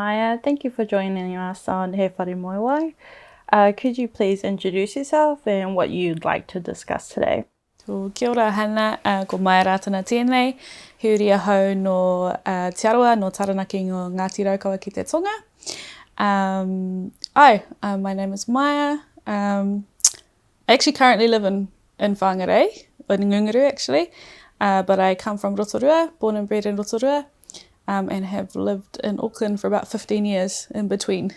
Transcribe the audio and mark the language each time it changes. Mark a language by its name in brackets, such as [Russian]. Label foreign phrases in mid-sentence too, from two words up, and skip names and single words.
[English] Maia. Thank you for joining us on He Whare Moewai. Could you please introduce yourself and what you'd like to discuss today? [Māori] Kia ora hana, ko Maia Ratana tēnei, hiuri ahau no Te Aroa, no Taranaki o Ngāti Raukawa ki te Tonga. [English] My name is Maia. I actually currently live in Whangarei, in Ngunguru actually, but I come from Rotorua, born and bred in Rotorua, and have lived in Auckland for about 15 years in between.